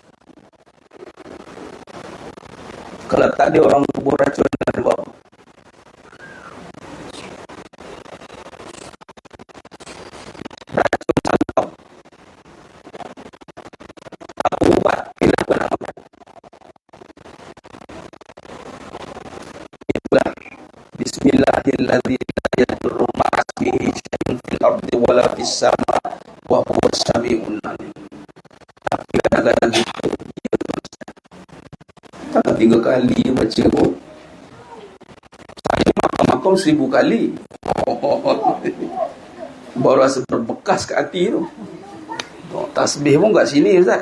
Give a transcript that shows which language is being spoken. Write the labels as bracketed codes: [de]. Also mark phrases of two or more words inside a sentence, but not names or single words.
[ms] Kalau tak ada orang kubur racun dan buat apa? Racun santau. Apa ubat? Kita apa? Itulah Bismillahirrahmanirrahim. [ar] لا يضر مع اسمه شيء في الأرض ولا في السماء وهو السميع العليم. [ms] Tapi kadang-kadang itu tak 3 kali baca pun. Saya makam-makam 1000 kali. Baru rasa berbekas kat hati tu. Tasbih pun kat sini Ustaz.